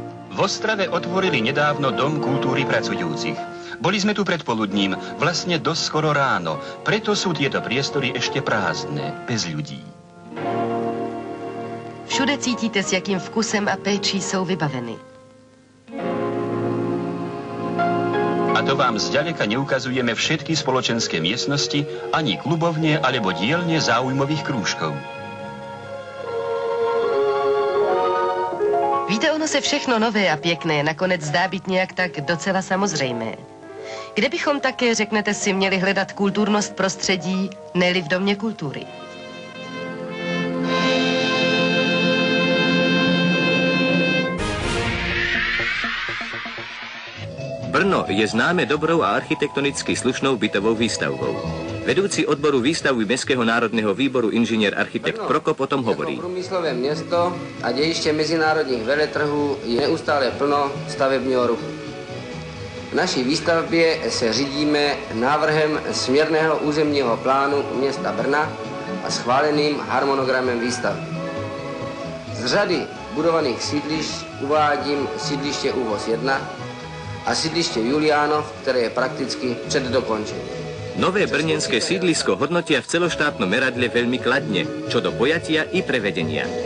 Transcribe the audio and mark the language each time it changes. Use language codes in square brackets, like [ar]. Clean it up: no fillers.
[sk] V Ostrave otvorili nedávno Dom kultúry pracujúcich. Boli sme tu predpoludním, vlastne dosť skoro ráno, preto sú tieto priestory ešte prázdne, bez ľudí. [cs] Všude cítíte, s jakým vkusem a péčí jsou vybaveny. [sk] A to vám zďaleka neukazujeme všetky spoločenské miestnosti, ani klubovne alebo dielne záujmových krúžkov. [cs] Víte, ono se všechno nové a pěkné nakonec zdá být nějak tak docela samozřejmé. Kde bychom také, řeknete si, měli hledat kulturnost prostředí, ne-li v Domě kultury? [sk] Brno je známe dobrou a architektonicky slušnou bytovou výstavbou. Vedúci odboru výstavby Mestského národného výboru inžinier architekt Prokop o tom hovorí. [cs] Jako průmyslové město a dějiště mezinárodních veletrhů je neustále plno stavebního ruchu. V naší výstavbě se řídíme návrhem směrného územního plánu města Brna a schváleným harmonogramem výstavby. Z řady budovaných sídlišť uvádím sídliště Úvoz 1 a sídliště Juliánov, které je prakticky před dokončením. [sk] Nové brněnské sídlisko hodnotia v celoštátnom meradle veľmi kladne, čo do pojatia i prevedenia.